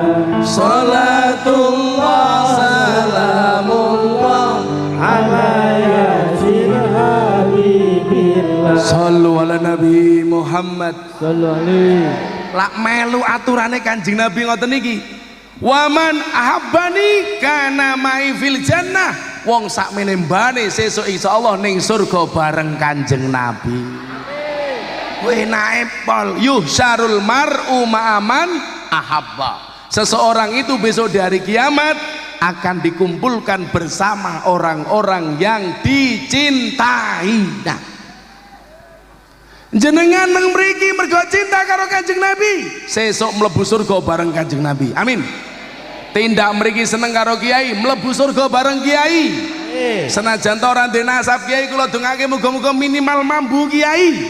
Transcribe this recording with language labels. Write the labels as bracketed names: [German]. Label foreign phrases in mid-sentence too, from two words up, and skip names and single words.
[Arabic] صلاة الله سلام الله على يس حبيب الله. صلوا على النبي محمد صلى الله عليه. [Javanese] Lak melu aturane Kanjeng Nabi ngoten iki. [Arabic] ومن أحبني كان معي في الجنة. [Javanese] Wong sak menembane sesuk insyaallah ning surga bareng Kanjeng Nabi. Kowe enake pol [Arabic] يحشر المرء مع من أحب. [Indonesian] Seseorang itu besok di hari kiamat akan dikumpulkan bersama orang-orang yang dicintai. Nah, [Javanese] jenengan nang mriki mergo cinta karo Kanjeng Nabi, sesuk mlebu surga bareng Kanjeng Nabi. Amin. Tindak mriki seneng karo kiai, mlebu surga bareng kiai. Senajan to ora ndek nasab kiai, kula dongake muga-muga minimal mambu kiai.